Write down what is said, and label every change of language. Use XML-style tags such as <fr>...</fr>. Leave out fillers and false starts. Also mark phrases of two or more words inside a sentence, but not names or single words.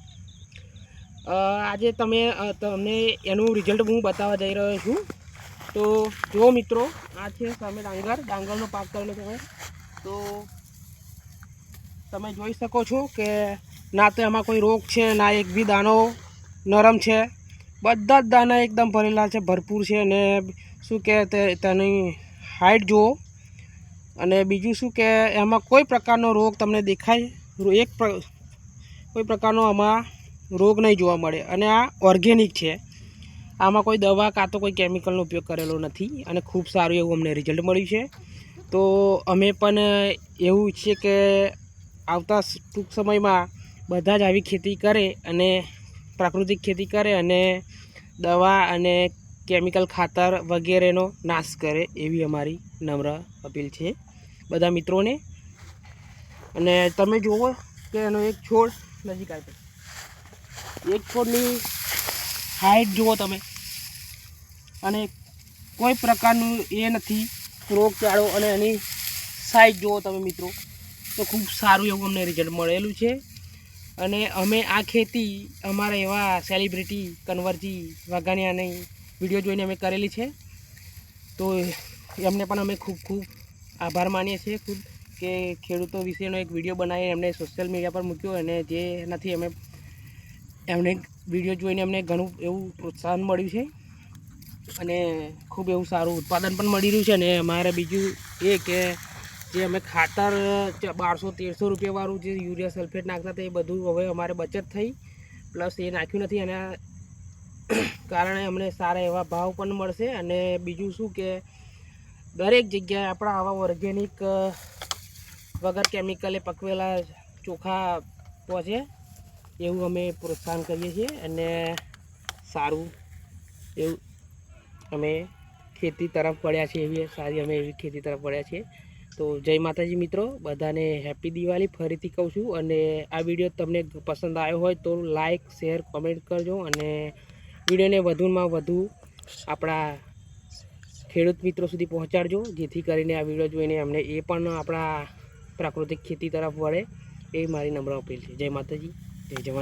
<gu>આજ તમને એનું રિઝલ્ટ હું બતાવા જઈ રહ્યો છું। તો જો મિત્રો આ છે સામે ડાંગરનો પાક કરેલો છે। તો તમે જોઈ શકો છો કે ના તો એમાં કોઈ રોગ છે ના એક પણ દાણો નરમ છે, બધા જ દાણા એકદમ ભરેલા છે, ભરપૂર છે। અને શું કે તેની હાઇટ જુઓ અને બીજું શું કે એમાં કોઈ પ્રકારનો રોગ તમને દેખાય કોઈ પ્રકારનો આમાં રોગ નહીં જોવા મળે। અને આ ઑર્ગેનિક છે, આમાં કોઈ દવા કા તો કોઈ કેમિકલનો ઉપયોગ કરેલો નથી અને ખૂબ સારું એવું અમને રિઝલ્ટ મળ્યું છે। તો અમે પણ એવું ઇચ્છીએ કે આવતા ટૂંક સમયમાં બધા જ આવી ખેતી કરે અને પ્રાકૃતિક ખેતી કરે અને દવા અને કેમિકલ ખાતર વગેરેનો નાશ કરે એવી અમારી નમ્ર અપીલ છે બધા મિત્રોને। અને તમે જુઓ કે એનો એક છોડ નજીક આવી, એક છોડની હાઇટ જુઓ તમે અને કોઈ પ્રકારનું એ નથી રોગચાળો અને એની સાઇઝ જુઓ તમે મિત્રો। તો ખૂબ સારું એવું અમને રિઝલ્ટ મળેલું છે। અને અમે આ ખેતી અમારા એવા સેલિબ્રિટી કનવરજી વાઘાણિયાની વિડિયો જોઈને અમે કરેલી છે। તો એમને પણ અમે ખૂબ ખૂબ આભાર માનીએ છીએ ખૂબ કે ખેડૂતો વિશેનો એક વિડિયો બનાવી એમણે</gu> <en>social media</en> <gu>પર મૂક્યો અને જેનાથી અમે એમણે વિડિયો જોઈને અમને ઘણું એવું પ્રોત્સાહન મળ્યું છે અને ખૂબ એવું સારું ઉત્પાદન પણ મળી રહ્યું છે। અને અમારે બીજું એ કે જે અમે ખાતર 1200-1300 રૂપિયા વાળું જે</gu> <en>urea sulphate</en> <gu>નાખતા તે બધું હવે અમારે બચત થઈ, પ્લસ એ નાખ્યું નથી એના કારણે અમને સારા એવા ભાવ પણ મળશે। અને બીજું શું કે દરેક જગ્યાએ આપણા આવા ઑર્ગેનિક વગર કેમિકલે પકવેલા ચોખા પહોંચે એવું અમે પ્રોત્સાહન કરીએ છીએ અને સારું એવું અમે ખેતી તરફ વળ્યા છે એવી સારી અમે એવી ખેતી તરફ વળ્યા છે। તો જય માતાજી મિત્રો બધાને હેપી દિવાળી ફરીથી કહું છું। અને આ વિડિયો તમને પસંદ આવ્યો હોય તો</gu> <en>like share comment</en> <gu>કરજો અને વિડિયોને વધુમાં વધુ આપણા ખેડૂત મિત્રો સુધી પહોંચાડજો જેથી કરીને આ વિડિયો જોઈને અમને એ પણ આપણા પ્રાકૃતિક ખેતી તરફ વળે એ મારી નમ્ર અપીલ છે। જય માતાજી, જય જવાન।</gu>